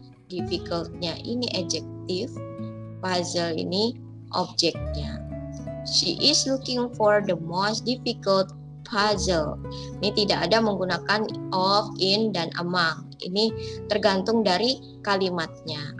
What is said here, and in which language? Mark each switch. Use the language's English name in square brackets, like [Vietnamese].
[Indonesian] Difficultnya ini adjective, puzzle ini objeknya. [English] She is looking for the most difficult puzzle. [Indonesian] Ini tidak ada menggunakan of, in, dan among. Ini tergantung dari kalimatnya.